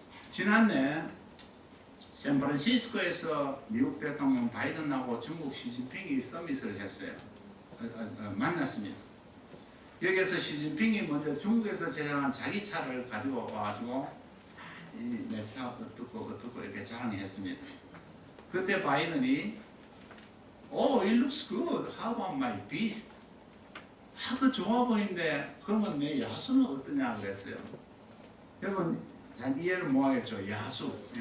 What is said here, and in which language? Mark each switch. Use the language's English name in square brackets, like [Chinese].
[Korean] 지난해 샌프란시스코에서 미국 대통령 바이든하고 중국 시진핑이 서밋을 했어요. 만났습니다. 여기에서 시진핑이 먼저 중국에서 제작한 자기 차를 가지고 와가지고 내 차 어떻고 이렇게 자랑했습니다. 그때 바이든이 [English] it looks good. How about my beast? [Korean] 그 좋아 보이는데 그러면 내 야수는 어떠냐 그랬어요. 여러분 잘 이해를 못하겠죠. 야수.